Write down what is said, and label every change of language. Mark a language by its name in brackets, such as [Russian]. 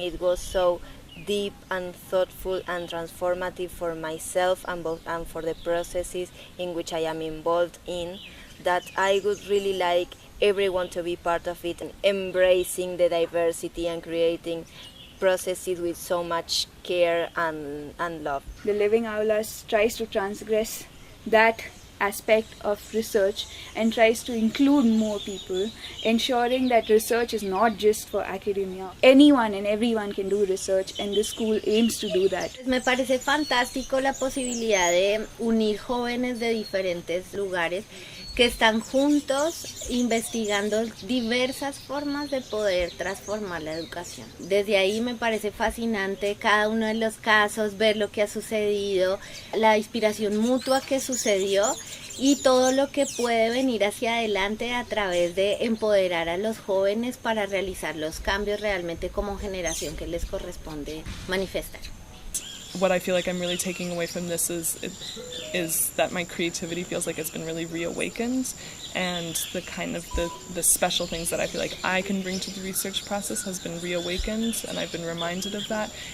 [English] It was so deep and thoughtful and transformative for myself and for the processes in which I am involved in, that I would really like everyone to be part of it and embracing the diversity and creating processes with so much care and love. The Living Aulas tries to transgress that aspect of research and tries to include more people, ensuring that research is not just for academia. Anyone and everyone can do research, and the school aims to do that. [Spanish] Me parece fantástico la posibilidad de unir jóvenes de diferentes lugares que están juntos investigando diversas formas de poder transformar la educación. Desde ahí me parece fascinante cada uno de los casos, ver lo que ha sucedido, la inspiración mutua que sucedió y todo lo que puede venir hacia adelante a través de empoderar a los jóvenes para realizar los cambios realmente como generación que les corresponde manifestar. [English] What I feel like I'm really taking away from this is that my creativity feels like it's been really reawakened, and the kind of the special things that I feel like I can bring to the research process has been reawakened, and I've been reminded of that.